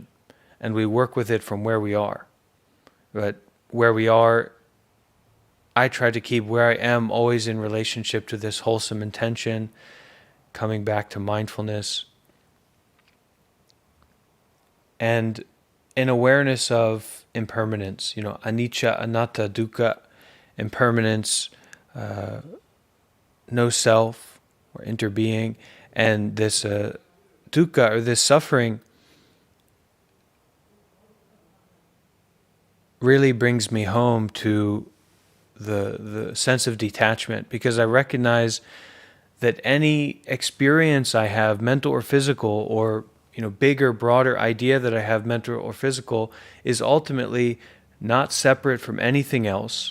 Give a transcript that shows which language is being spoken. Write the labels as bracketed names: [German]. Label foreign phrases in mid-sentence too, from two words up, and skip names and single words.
[English] And we work with it from where we are. But where we are, I try to keep where I am always in relationship to this wholesome intention, coming back to mindfulness, and an awareness of impermanence, [Pali] anicca, anatta, dukkha, [English] impermanence, no self or interbeing, and this dukkha, or this suffering, really brings me home to the sense of detachment, because I recognize that any experience I have, mental or physical, or bigger, broader idea that I have, mental or physical, is ultimately not separate from anything else.